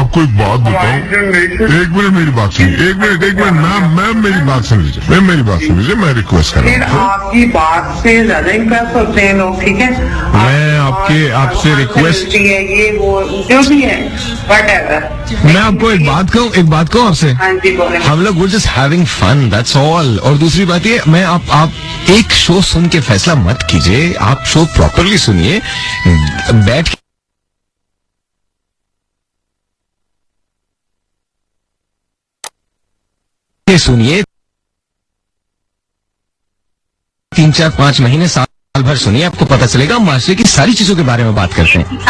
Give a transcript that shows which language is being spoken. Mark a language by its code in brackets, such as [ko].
[hi] मैं आपको एक बात बताऊं, एक मिनट मेरी बात सुनिए, एक मिनट मैम मेरी बात सुन लीजिए, मेरी बात सुन लीजिए, मैं रिक्वेस्ट कर फिर रहा हूँ। आपकी बात से ज्यादा इम्प्रेस होते हैं लोग, ठीक है? मैं आपसे रिक्वेस्ट, ये वो जो भी है, व्हाटएवर। मैं आपको एक बात कहूँ आपसे। हाँ जी, बोले। हम लोग [en] we're just having fun, that's all। [hi] और दूसरी बात ये, मैं आप एक शो सुन के फैसला मत कीजिए, आप शो प्रॉपरली सुनिए, बैठ के सुनिए, 3 4 5 महीने साल भर सुनिए, आपको पता चलेगा हम माशरे की सारी चीजों के बारे में बात करते हैं।